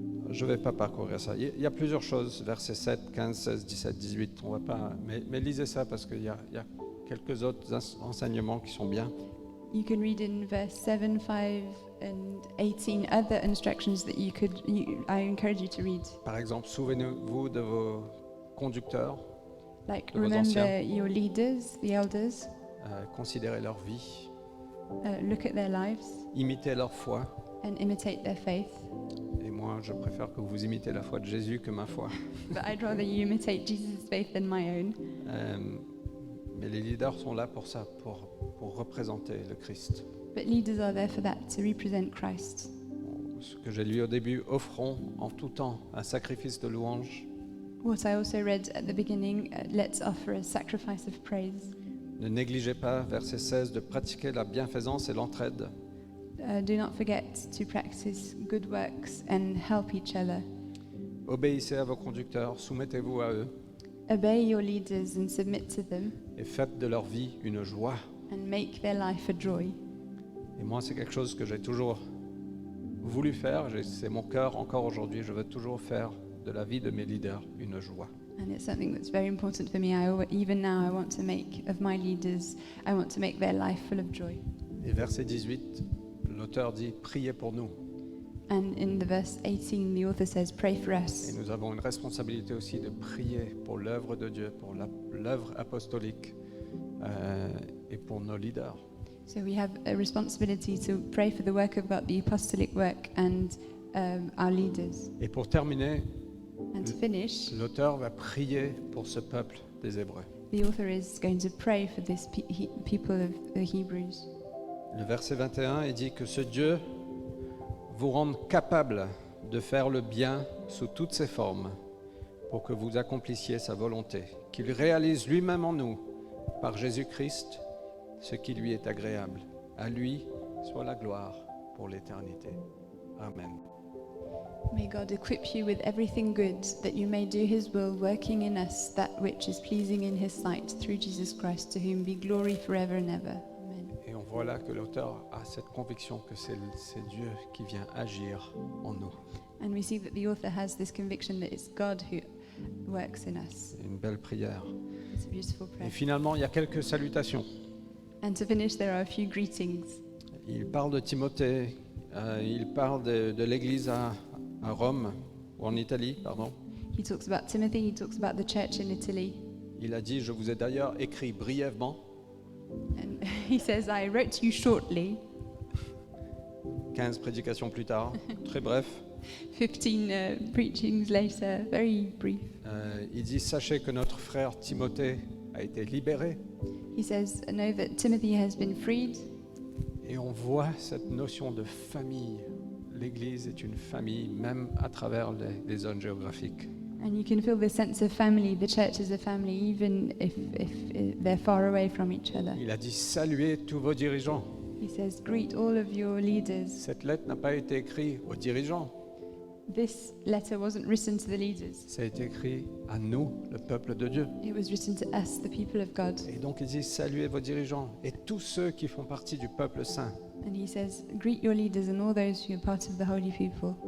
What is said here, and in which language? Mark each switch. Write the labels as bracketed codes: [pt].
[fr] je ne vais pas parcourir ça. Il y a plusieurs choses, versets 7, 15, 16, 17, 18. On va pas, mais lisez ça parce qu'il y a quelques autres enseignements qui sont bien. [en] You can read in verse 7, 5, and 18 other instructions that I encourage you to read. [fr] Par exemple, souvenez-vous de vos conducteurs, [en] Like, [fr] De vos [en] remember [fr] anciens. [en] your leaders, the elders, [fr] considérez leur vie, [en] look at their lives [fr] imitez leur foi. [en] and imitate their faith. [fr] Et moi, je préfère que vous imitez la foi de Jésus que ma foi. [en] But I'd rather you imitate Jesus' faith than my own. [fr] Mais les leaders sont là pour ça, pour représenter le Christ. [en] But leaders are there for that, to represent Christ. [fr] Ce que j'ai lu au début, offrons en tout temps un sacrifice de louange. [en] What I also read at the beginning, let's offer a sacrifice of praise. [fr] Ne négligez pas, verset 16, de pratiquer la bienfaisance et l'entraide. [en] Do not forget to practice good works and help each other. [fr] Obéissez à vos conducteurs, soumettez-vous à eux [en] Obey your leaders and submit to them et faites de leur vie une joie. and make their life a joy. [fr] Et moi, c'est quelque chose que j'ai toujours voulu faire. C'est mon cœur encore aujourd'hui. Je veux toujours faire de la vie de mes leaders une joie. [en] And it's something that's very important for me. Even now, I want to make of my leaders, I want to make their life full of joy. [fr] Et verset 18, l'auteur dit, priez pour nous. [en] And in the verse 18, the author says, pray for [fr] Et [en] us. [fr] nous avons une responsabilité aussi de prier pour l'œuvre de Dieu, pour l'œuvre apostolique et pour nos leaders. [en] So we have a responsibility to pray for the work of God, the apostolic work, and our leaders. [fr] Et pour terminer, [en] And to finish, [fr] l'auteur va prier pour ce peuple des Hébreux. [en] the author is going to pray for this people of the Hebrews. [fr] Le verset 21, il dit que ce Dieu vous rende capable de faire le bien sous toutes ses formes pour que vous accomplissiez sa volonté, qu'il réalise lui-même en nous, par Jésus-Christ, ce qui lui est agréable. À lui soit la gloire pour l'éternité. Amen. [en] May God equip you with everything good, that you may do his will, working in us that which is pleasing in his sight, through Jesus Christ, to whom be glory forever and ever. Amen. [fr] Et on voit là que l'auteur a cette conviction que c'est Dieu qui vient agir en nous. [en] And we see that the author has this conviction that it's God who works in us. [fr] C'est une belle prière. [en] It's a beautiful [fr] Et [en] prayer. [fr] finalement, il y a quelques salutations. [en] And to finish, there are a few greetings. [fr] Il parle de Timothée, il parle de l'église à Rome, ou en Italie, pardon. [en] He talks about Timothy, he talks about the church in Italy. [fr] Il a dit, je vous ai d'ailleurs écrit brièvement, [en] And he says, I wrote to you shortly, [fr] 15 prédications plus tard, très bref. [en] 15 preachings later, very brief. [fr] Il dit, sachez que notre frère Timothée a été libéré. [en] He says, know that Timothy has been freed. [fr] Et on voit cette notion de famille. L'Église est une famille, même à travers les zones géographiques. [en] And you can feel the sense of family. The church is a family, even if they're far away from each other. [fr] Il a dit, saluez tous vos dirigeants. [en] He says, greet all of your leaders. [fr] Cette lettre n'a pas été écrite aux dirigeants, [en] This letter wasn't written to the leaders. [fr] ça a été écrit à nous, le peuple de Dieu. [en] It was written to us, the people of God. [fr] Et donc il dit, saluez vos dirigeants et tous ceux qui font partie du peuple saint. [en] And he says, greet your leaders and all those who are part of the holy people.